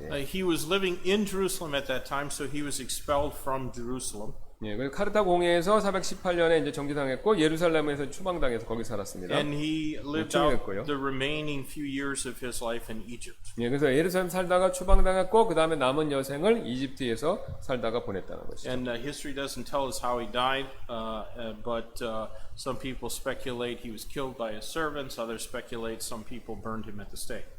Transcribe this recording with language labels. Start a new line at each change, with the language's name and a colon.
Korean: 예.
English: He was living in Jerusalem at that time, so he was expelled from Jerusalem.
Korean: 예, 그리고 카르타 공회에서 418년에 이제 정죄당했고 예루살렘에서 추방당해서 거기 살았습니다.
English: And he lived out the remaining few years of his life in Egypt.
Korean: 예, 그래서 예루살렘 살다가 추방당했고 그 다음에 남은 여생을 이집트에서 살다가 보냈다는 것이죠.
English: And history doesn't tell us how he died, but some people speculate he was killed by his servants. Others speculate some people burned him at the stake.